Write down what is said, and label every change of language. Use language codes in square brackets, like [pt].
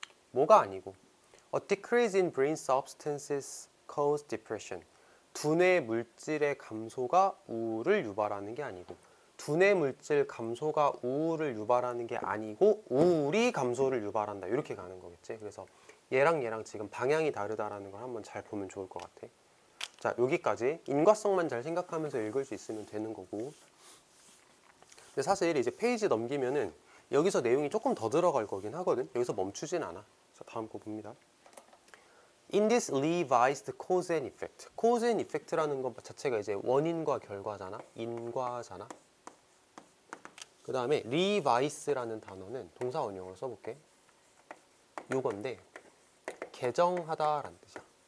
[ko] 뭐가 아니고 [en] A decrease in brain substances cause depression. [ko] 두뇌 물질의 감소가 우울을 유발하는 게 아니고 두뇌 물질 감소가 우울을 유발하는 게 아니고 우울이 감소를 유발한다. 이렇게 가는 거겠지. 그래서 얘랑 지금 방향이 다르다라는 걸 한번 잘 보면 좋을 것 같아. 자, 여기까지 인과성만 잘 생각하면서 읽을 수 있으면 되는 거고. 근데 사실 이제 페이지 넘기면은 여기서 내용이 조금 더 들어갈 거긴 하거든. 여기서 멈추진 않아. 자, 다음 거 봅니다. [en] In this revised cause and effect. [ko] cause and effect라는 것 자체가 이제 원인과 결과잖아. 인과잖아. 그 다음에 revise라는 단어는 동사 원형으로 써볼게. 요건데 개정하다라는 뜻이야.